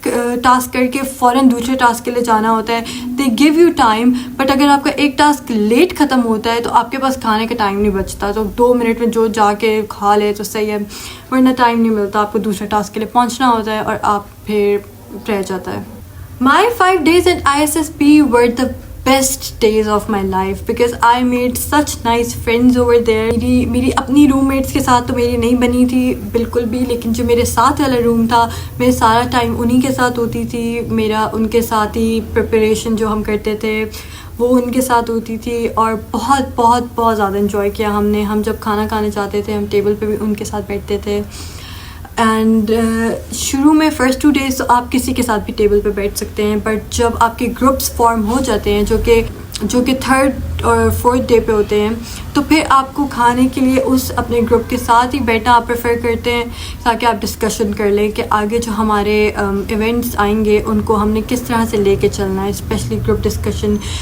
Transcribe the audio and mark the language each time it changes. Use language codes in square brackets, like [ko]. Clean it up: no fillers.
[ur] Task کر کے فوراً دوسرے ٹاسک کے لیے جانا ہوتا ہے. [en] they gave you time, [ur] بٹ اگر آپ کا ایک ٹاسک لیٹ ختم ہوتا ہے تو آپ کے پاس کھانے کا ٹائم نہیں بچتا. تو 2 منٹ میں جو جا کے کھا لے تو صحیح ہے, ورنہ ٹائم نہیں ملتا, آپ کو دوسرے ٹاسک کے لیے پہنچنا ہوتا ہے اور آپ پھر رہ جاتا ہے. [en] My 5 days at ISSB were the best days of my life because I made such nice friends over there. [ur] میری اپنی روم میٹس کے ساتھ تو میری نہیں بنی تھی بالکل بھی, لیکن جو میرے ساتھ والا روم تھا میں سارا ٹائم انہی کے ساتھ ہوتی تھی. میرا ان کے ساتھ ہی پریپریشن جو ہم کرتے تھے وہ ان کے ساتھ ہوتی تھی, اور بہت بہت بہت زیادہ انجوائے کیا ہم نے. ہم جب کھانا کھانے جاتے تھے ہم ٹیبل پہ بھی ان کے ساتھ بیٹھتے تھے. اینڈ شروع میں فرسٹ 2 days تو آپ کسی کے ساتھ بھی ٹیبل پہ بیٹھ سکتے ہیں, بٹ جب آپ کے گروپس فارم ہو جاتے ہیں جو کہ 3rd اور 4th ڈے پہ ہوتے ہیں, تو پھر آپ کو کھانے کے لیے اس اپنے گروپ کے ساتھ ہی بیٹھنا آپ پریفر کرتے ہیں تاکہ آپ ڈسکشن کر لیں کہ آگے جو ہمارے ایونٹس آئیں گے ان کو ہم نے کس طرح سے لے کے چلنا ہے, اسپیشلی گروپ ڈسکشن.